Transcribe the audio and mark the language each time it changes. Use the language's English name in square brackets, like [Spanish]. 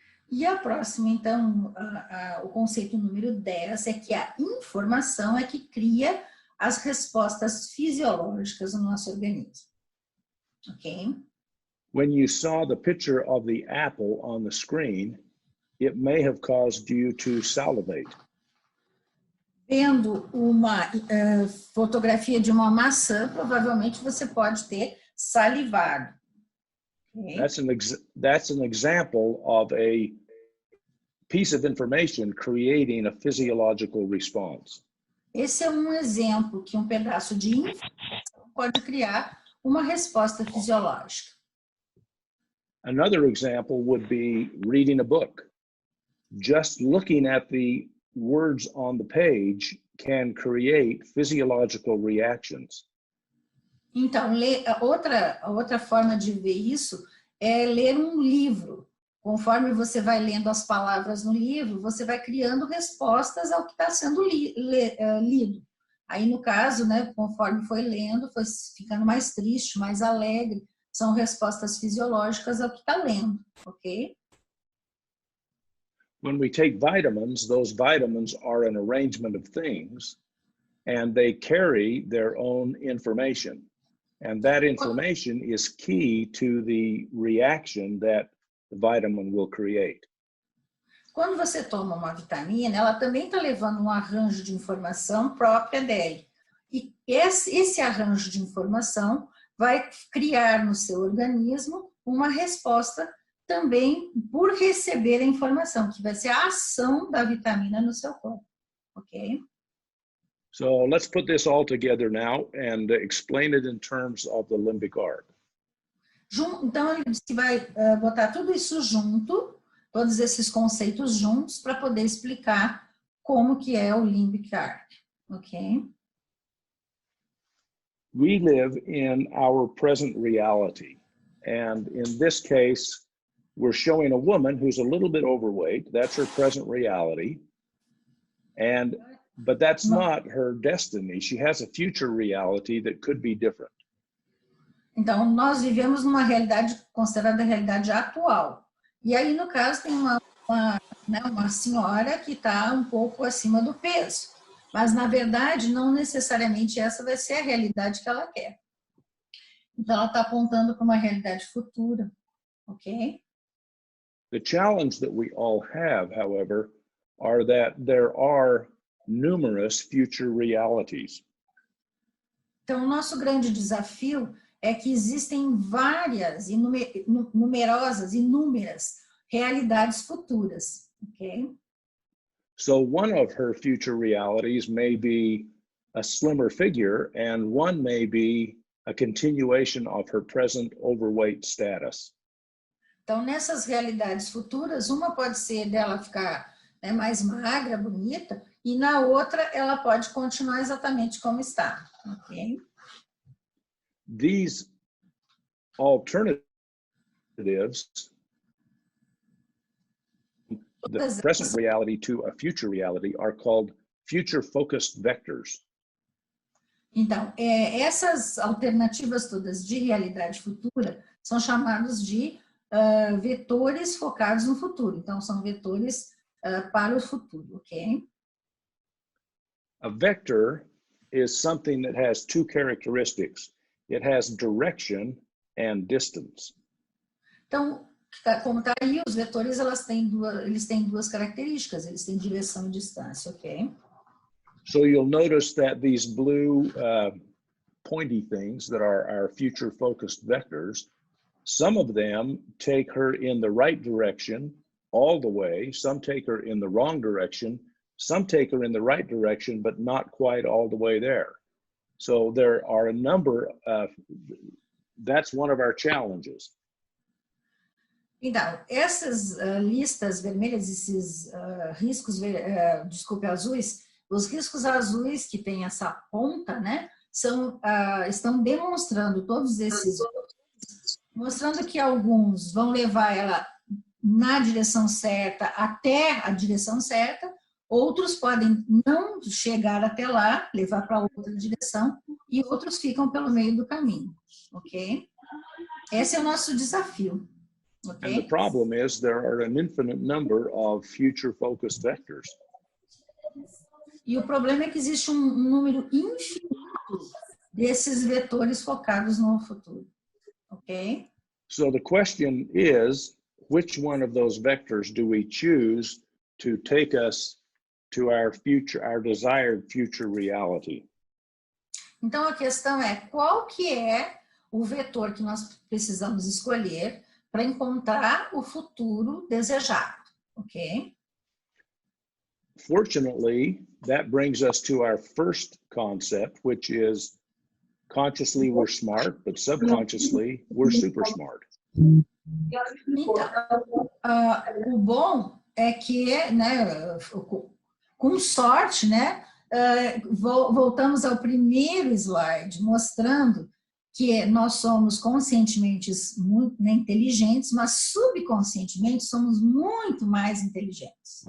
[Portuguese] E a próxima, então, o conceito número 10 é que a informação é que cria as respostas fisiológicas no nosso organismo. Ok? [English] When you saw the picture of the apple on the screen, it may have caused you to salivate. [Portuguese] Vendo uma fotografia de uma maçã, provavelmente você pode ter salivado. Okay? [English] That's an example of a piece of information creating a physiological response. [Portuguese] Esse é um exemplo que um pedaço de informação pode criar uma resposta fisiológica. [English] Another example would be reading a book. Just looking at the words on the page can create physiological reactions. [Portuguese] Então, outra forma de ver isso é ler um livro. Conforme você vai lendo as palavras no livro, você vai criando respostas ao que está sendo lido. Aí, no caso, né, conforme foi lendo, foi ficando mais triste, mais alegre. São respostas fisiológicas ao que está lendo, ok? [English] When we take vitamins, those vitamins are an arrangement of things, and they carry their own information. And that information is key to the reaction that the vitamin will create. [Portuguese] Quando você toma uma vitamina, ela também está levando um arranjo de informação própria dele. E esse arranjo de informação vai criar no seu organismo uma resposta também por receber a informação, que vai ser a ação da vitamina no seu corpo, ok? [English] So let's put this all together now and explain it in terms of the limbic arc. [Portuguese] Então, ele disse que vai botar tudo isso junto, todos esses conceitos juntos, para poder explicar como que é o limbic arc, ok? [English] We live in our present reality. And in this case, we're showing a woman who's a little bit overweight. That's her present reality. But that's not her destiny. She has a future reality that could be different. [Portuguese] Então, nós vivemos numa realidade considerada a realidade atual. E aí, no caso, tem uma senhora que está um pouco acima do peso. Mas, na verdade, não necessariamente essa vai ser a realidade que ela quer. Então, ela está apontando para uma realidade futura, ok? [English] The challenge that we all have, however, are that there are numerous future realities. [Portuguese] Então, o nosso grande desafio é que existem várias, inúmeras realidades futuras, ok? [English] So one of her future realities may be a slimmer figure, and one may be a continuation of her present overweight status. [Portuguese] Então, nessas realidades futuras, uma pode ser dela ficar mais magra, bonita, e na outra ela pode continuar exatamente como está, ok? [English] These alternatives, the present reality to a future reality, are called future-focused vectors. [Portuguese] Então, essas alternativas todas de realidade futura são chamados de vetores focados no futuro. Então, são vetores para o futuro, ok? [English] A vector is something that has two characteristics. It has direction and distance. [Portuguese] Então, como está aí, os vetores eles têm duas características, eles têm direção e distância, ok? [English] So you'll notice that these blue pointy things that are our future-focused vectors, some of them take her in the right direction all the way, some take her in the wrong direction, some take her in the right direction, but not quite all the way there. So there are a number of, that's one of our challenges. [Portuguese] Então, essas listas vermelhas, esses riscos, azuis, os riscos azuis que tem essa ponta, né, estão demonstrando todos esses, mostrando que alguns vão levar ela na direção certa, até a direção certa, outros podem não chegar até lá, levar para outra direção, e outros ficam pelo meio do caminho, ok? Esse é o nosso desafio. [English] And the problem is there are an infinite number of future-focused vectors. [Portuguese] E o problema é que existe um número infinito desses vetores focados no futuro. Ok? [English] So the question is, which one of those vectors do we choose to take us to our future, our desired future reality? [Portuguese] Então a questão é, qual que é o vetor que nós precisamos escolher para encontrar o futuro desejado, ok? [English] Fortunately, that brings us to our first concept, which is consciously we're smart, but subconsciously we're super smart. [Portuguese] Então, o bom é que, né, com sorte, né, voltamos ao primeiro slide, mostrando que nós somos conscientemente muito inteligentes, mas subconscientemente somos muito mais inteligentes.